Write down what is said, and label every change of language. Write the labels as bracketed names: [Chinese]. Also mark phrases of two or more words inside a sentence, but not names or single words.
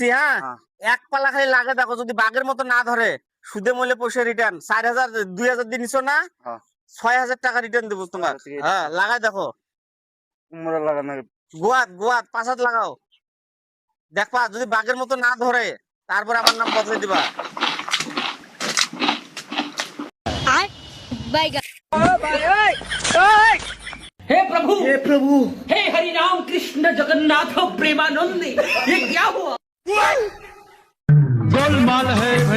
[Bangla] হ্যাঁ, এক পালা খালি লাগে দেখো, যদি বাঘের মতো না ধরে সুদে মূল্যে পয়সা রিটার্ন। 4000, 2000 দিয়ে নিছো না, 6000 টাকা রিটার্ন দেবো তোমার। হ্যাঁ, লাগাই দেখো। মোরা লাগানো গোয়াত গোয়াত 5 হাত লাগাও, দেখবা যদি বাঘের মতো না ধরে তারপর আমার নাম বদলে দিবা। [Hindi] हे प्रभु, हे हरि राम कृष्ण जगन्नाथ प्रेमानंदी, ये क्या हुआ? गोलमाल है